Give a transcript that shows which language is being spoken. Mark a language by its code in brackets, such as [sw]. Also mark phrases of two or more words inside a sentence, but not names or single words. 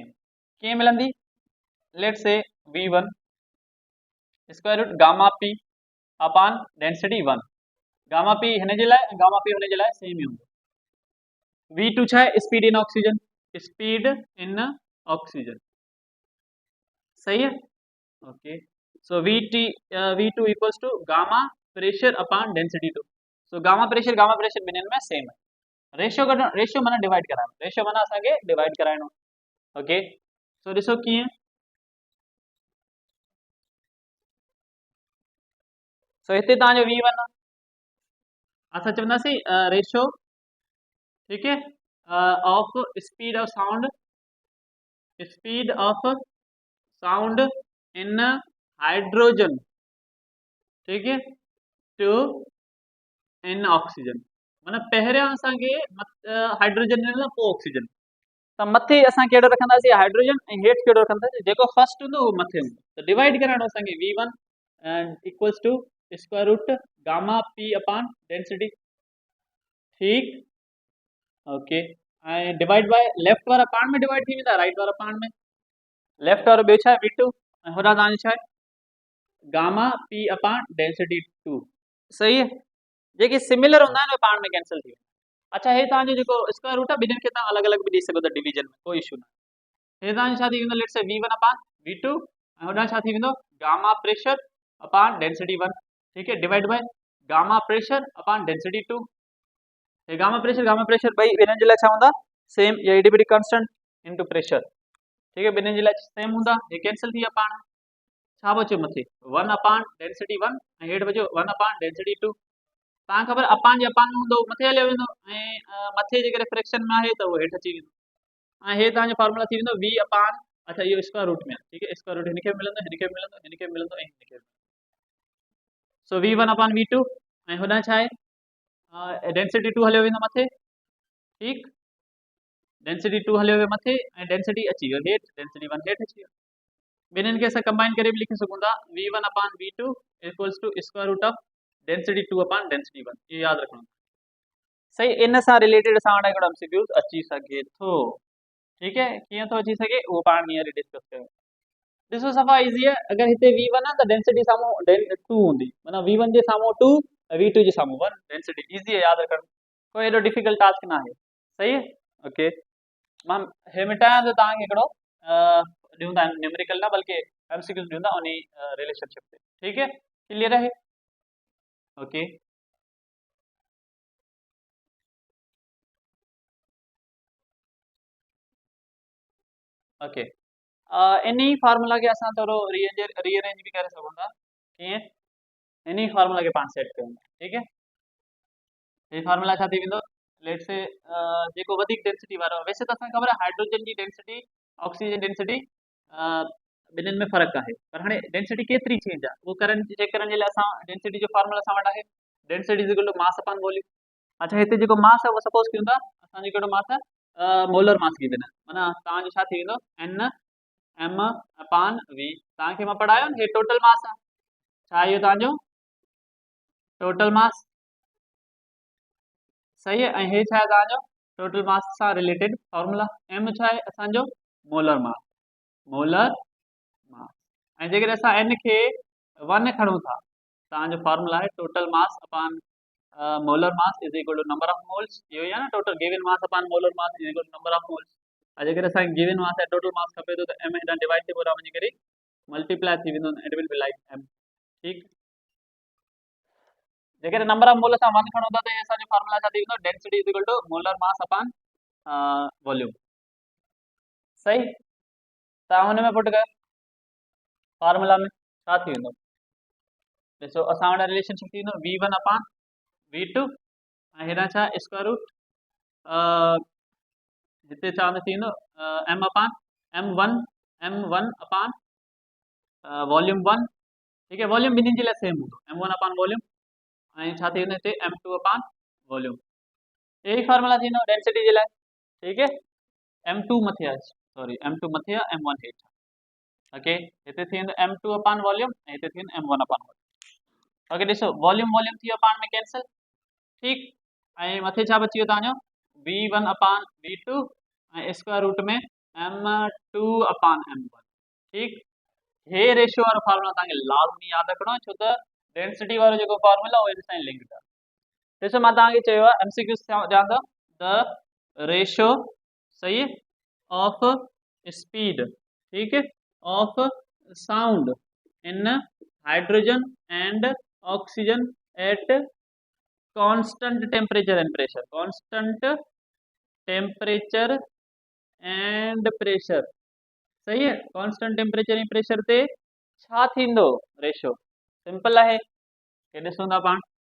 [sd] कीअं मिलंदी, [en] let's say V1 square root gamma P upon density 1, gamma P [sd] हिन जे लाइ, [en] गामा पी [sd] हुन जे लाइ सेम ही हूंदो। [en] V2 [sd] छा है, [en] speed in oxygen, speed in oxygen. [sd] सही है, ओके। [en] So V2 equals to gamma pressure upon density 2. So gamma pressure [sd] ॿिन्हिनि में सेम है। रेशियो माना डिवाइड कराइणो, रेशियो माना असांखे डिवाइड कराइणो। ओके, सो ॾिसो कीअं, सो हिते तव्हांजो V1 आहे, असां चवंदासीं [en] ratio, ठीक है, of speed of sound, speed of sound in hydrogen, ठीक है, to in oxygen, [sd] माना पहिरियां असांखे हाइड्रोजन ॾिनो पोइ ऑक्सीजन, त मथे असां कहिड़ो रखंदासीं हाइड्रोजन, ऐं हेठि कहिड़ो रखंदासीं, जेको फर्स्ट हूंदो उहो मथे हूंदो, त डिवाइड कराइणो असांखे [en] V1 equals to square root gamma P upon density. [sd] ठीक, ओके, ऐं डिवाइड बाय लेफ्ट वारा पाण में डिवाइड थी वेंदा, राइट वारा पाण में, लेफ्ट वारो ॿियो छा आहे V2, ऐं होॾां तव्हांजो छा आहे [en] gamma P upon density 2. [sd] सही है, जेके सिमिलर हूंदा आहिनि उहे पाण में कैंसिल थी वेंदा। अच्छा हे तव्हांजो जेको स्क्वायर रूट आहे ॿिन्हिनि खे तव्हां अलॻि अलॻि बि ॾेई सघो था डिवीजन में, कोई इशू न आहे। हे तव्हांजो छा थी वेंदो, [en] let's say v1 upon v2 [sd] ऐं होॾां छा थी वेंदो [en] gamma pressure upon density 1, ठीक है, divide by gamma pressure upon density 2। [sd] हे गामा प्रेशर ॿई ॿिन्हिनि जे लाइ छा हूंदा सेम, या [en] adiabatic constant into pressure, [sd] ठीक है, ॿिन्हिनि जे लाइ सेम हूंदा, हे कैंसिल थी विया पाण। छा बचियो मथे [en] 1 upon density 1 [sd] ऐं हेठि बचियो [en] 1 upon density 2. [sd] तव्हां ख़बर अपान जे अपान में हूंदो मथे हलियो वेंदो, ऐं मथे जेकॾहिं फ्रैक्शन में आहे त उहो हेठि अची वेंदो। ऐं हे तव्हांजो फॉर्मूला थी वेंदो [en] v upon, [sd] अच्छा इहो स्क्वायर रूट में आहे, ठीक है, स्क्वायर रूट हिनखे मिलंदो हिनखे मिलंदो हिनखे मिलंदो ऐं हिनखे मिलंदो। सो [en] v1 upon v2 [sd] ऐं होॾां छा आहे डेंसिटी 2 हलियो वेंदो मथे, ठीक, डेंसिटी 2 हलियो वियो मथे ऐं डेंसिटी अची वियो हेठि, डेंसिटी 1 हेठि अची वियो। ॿिन्हिनि खे असां कंबाइन करे बि लिखी सघूं था [en] v1 upon v2 equals to square root of density 2 upon density 1, [sd] इहो यादि रखणो। सही, इन सां रिलेटेड असां वटि हिकिड़ो एमसीक्यूज़ अची सघे थो, ठीक है, कीअं थो अची सघे उहो पाण हींअर डिस्कस कयूं। ॾिसो सफ़ा इज़ी आहे, अगरि हिते v1 आहे त डेंसिटी साम्हूं 2 हूंदी, माना v1 जे साम्हूं 2 v2 जे साम्हूं 1 डेंसिटी, इज़ी आहे यादि रखणु, कोई एॾो डिफिकल्ट टास्क न आहे। सही है, ओके, मां हे मिटायां त तव्हांखे हिकिड़ो ॾियूं था न्यूमेरिकल न बल्कि एमसीक्यूज़ ॾियूं था उन रिलेशनशिप ते, ठीक है, क्लियर आहे, ओके। ओके, इन फार्मूला के असां थोरो रीअरेंज भी करे सघूं था, कीअं इन फार्मूला के पाण सेट कयूं, ठीक है। ये फार्मूला छा थी वेंदो, लेट्स से जेको वधीक डेंसिटी वारो, वैसे त असांखे ख़बर आहे हाइड्रोजन जी डेंसिटी ऑक्सीजन डेंसिटी ॿिन्हिनि में फ़र्क़ु आहे, पर हाणे डेंसिटी केतिरी चेंज आहे उहो करण चेक करण जे लाइ असां डेंसिटी जो फार्मूला असां वटि आहे, [en] density is equal to mass upon volume. [sd] अच्छा हिते जेको मास आहे उहो सपोज कयूं था असांजो कहिड़ो मास आहे [en] molar mass given [sd] आहे, माना तव्हांजो छा थी वेंदो [en] n m upon v, [sd] तव्हांखे मां पढ़ायो न, हे [en] total mass [sd] आहे, छा इहो तव्हांजो [en] total mass, [sd] सही है, ऐं हे छा आहे तव्हांजो [en] total mass [sd] सां रिलेटेड फॉर्मूला, m छा आहे असांजो [en] molar mass, molar mass, [sd] ऐं जेकॾहिं असां n खे 1 खणूं था तव्हांजो फॉर्मूला आहे [en] total mass upon molar mass is equal to number of moles, [sd] इहो ई आहे न [en] total given mass upon molar mass is equal to number of moles. [sd] जेकॾहिं असांखे [en] given mass [sd] ऐं [en] total mass [sd] खपे थो त m हेॾां डिवाइड ते पूरा वञी करे मल्टीप्लाई थी वेंदो, [en] it will be like m, ठीक। [sd] जेकॾहिं [en] number of mole [sd] असां 1 खणूं था त हे असांजो फॉर्मूला छा थी वेंदो [en] density is equal to molar mass upon volume, [sd] सही। तव्हां हुन में पुट कयो फार्मूला में छा थी वेंदो, ॾिसो असां वटि रिलेशनशिप थी वेंदो [en] v1 upon v2 [sd] ऐं हेॾां छा [en] square root [sd] हिते छा थी वेंदो [en] m upon m1 upon volume 1, [sd] ठीक है, वॉल्यूम ॿिन्हिनि जे लाइ सेम हूंदो [en] m1 upon volume [sd] ऐं छा थी वेंदो हिते [en] m2 upon volume, [sd] यही फार्मूला थींदो डेंसिटी जे लाइ, ठीक है, m2 मथे आहे, सॉरी m2 मथे आहे m1 हेठि, ओके, हिते थी वेंदो [en] m2 upon volume [sd] ऐं हिते थी वेंदो [en] m1 upon volume. [sd] ओके, ॾिसो वॉल्यूम वॉल्यूम थी वियो पाण में कैंसिल, ठीक, ऐं मथे छा बची वियो तव्हांजो [en] v1 upon v2 [sd] ऐं [en] square root [sd] में [en] m2 upon m1, [sd] ठीक। हे रेशियो वारो फार्मूला तव्हांखे लाज़मी यादि रखणो आहे, छो त डेंसिटी वारो जेको फार्मूला उहो सां लिंक्ड आहे। ॾिसो मां तव्हांखे चयो आहे एमसीक्यूज़ ध्यानु ॾियो, [en] the ratio, सही, of speed, ठीक है, of sound in hydrogen and oxygen at constant temperature and pressure, constant temperature and pressure, कांस्टेंट टेम्परेचर एंड प्रेशर, [sd] सही है, [en] constant temperature [sd] ऐं प्रेशर ते छा थींदो रेशियो, सिंपल आहे, के ॾिसूं था पाण,